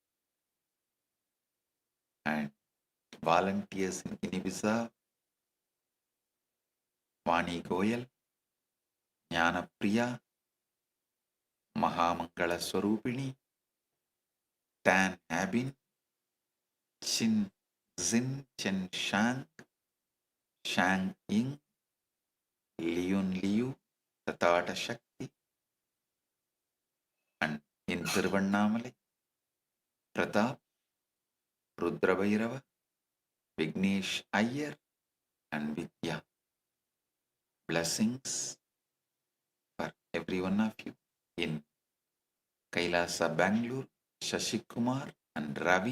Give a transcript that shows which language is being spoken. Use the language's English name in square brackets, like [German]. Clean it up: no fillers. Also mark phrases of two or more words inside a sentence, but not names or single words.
[English] and volunteers in Guinea-Bissau, Vani Goyal, Jnana Priya, Mahamangala Swarupini, Tan Abin, Chin Zin Chen Shang, Shang Ying, Liun Liu, Tatata Shakti, and in Thiruvannamalai, Pratap, Rudra Bhairava, Vignesh Iyer, and Vidya. Blessings for every one of you in Kailasa, Bangalore, Shashi Kumar and Ravi.